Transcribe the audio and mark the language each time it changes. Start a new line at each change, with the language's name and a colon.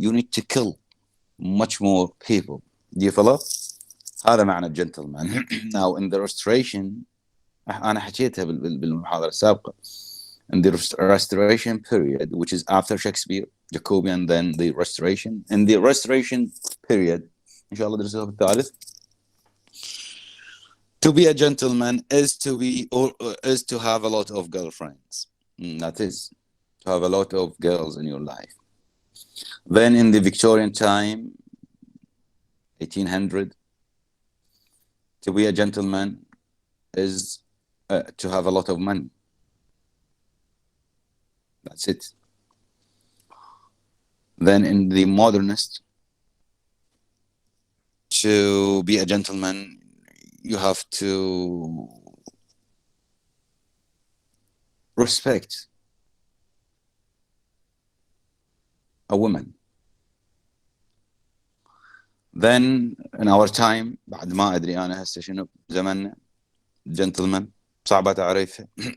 English: You need to kill much more people. Do you follow?
Arabic: هذا معنى الجنتلمان.
English: Now in the restoration،
Arabic: أنا حكيتها بالمحاضرة السابقة.
English: In the restoration period, which is after Shakespeare, Jacobean, then the restoration. In the restoration period،
Arabic: إن شاء الله درسوها بالثالث.
English: To be a gentleman is to have a lot of girlfriends. That is, to have a lot of girls in your life. Then in the Victorian time, 1800, to be a gentleman is to have a lot of money. That's it. Then in the modernist, to be a gentleman, you have to respect a woman. Then in our time،
Arabic: بعد ما أدري أنا هسه شنو زمننا، gentleman صعبة تعريفها.